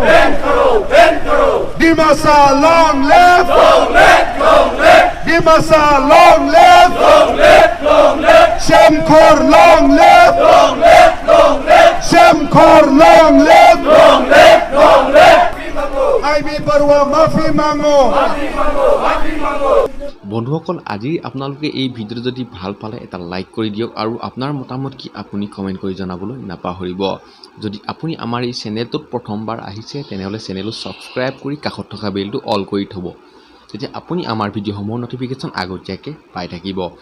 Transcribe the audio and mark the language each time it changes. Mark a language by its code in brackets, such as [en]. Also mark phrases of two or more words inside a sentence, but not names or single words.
[en] Dimasa long live, Dimasa long live, Shemkhor long live, Shemkhor long live. [hi] आइमी बरुआ माफी मांगो। [as] বন্ধুসকল, আজি আপোনালোকে এই ভিডিঅ'টো যদি ভাল পালে এটা লাইক কৰি দিয়ক আৰু আপোনাৰ মতামত কি আপুনি কমেণ্ট কৰি জনাবলৈ নাপাহৰিব। যদি আপুনি আমাৰ এই চেনেলটোত প্ৰথমবাৰ আহিছে তেনেহ'লে চেনেলটো ছাবস্ক্ৰাইব কৰি কাষত থকা বেলটো অল কৰি থ'ব, তেতিয়া আপুনি আমাৰ ভিডিঅ'সমূহৰ ন'টিফিকেশ্যন আগতীয়াকৈ পাই থাকিব।